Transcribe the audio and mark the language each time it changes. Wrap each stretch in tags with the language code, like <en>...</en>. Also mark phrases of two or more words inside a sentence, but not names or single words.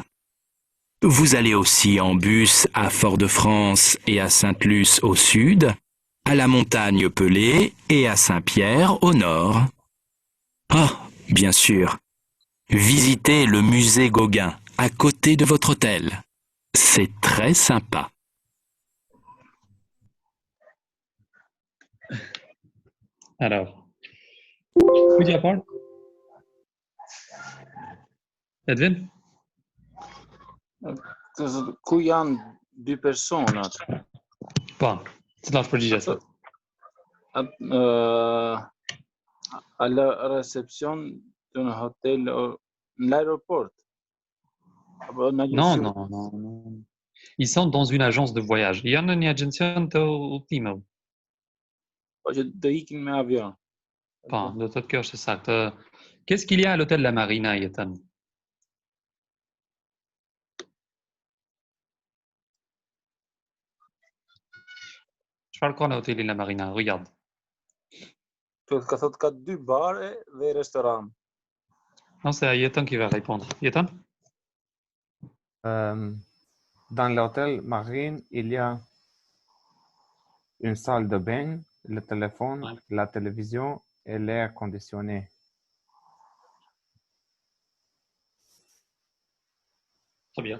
<fr>Vous allez aussi en bus à Fort-de-France et à Sainte-Luce au sud, à la montagne Pelée et à Saint-Pierre au nord. Ah, bien sûr. Visitez le musée Gauguin à côté de votre hôtel. C'est très sympa. Alors,</fr> <sq>pyetja e parë, Edvin? Ku janë dy personat? Po, cila është përgjigjja?</sq> <fr>À la réception d'un hôtel në l'aéroport.</fr> <sq>Apo në</sq> <fr>Non,</fr> <sq>agjenciu?</sq> <fr>non, non, non. Ils sont dans une agence de voyage.</fr> <sq>Janë në një agjencion të udhëtimeve. Po që do ikin me avion. Po, do të thotë kjo është saktë.</sq> <fr>Qu'est-ce qu'il y a à l'hôtel La Marina, Jetën?</fr> <sq>Çfarë ka në hotelin La Marina? Regarde. Ka thot ka 2 bare dhe restoran.</sq> <fr>Non, c'est à Jetën qui va répondre. Jetën? Dans l'hôtel Marine, il y a une salle de bain, le téléphone, la télévision et l'air conditionné. Très bien.</fr>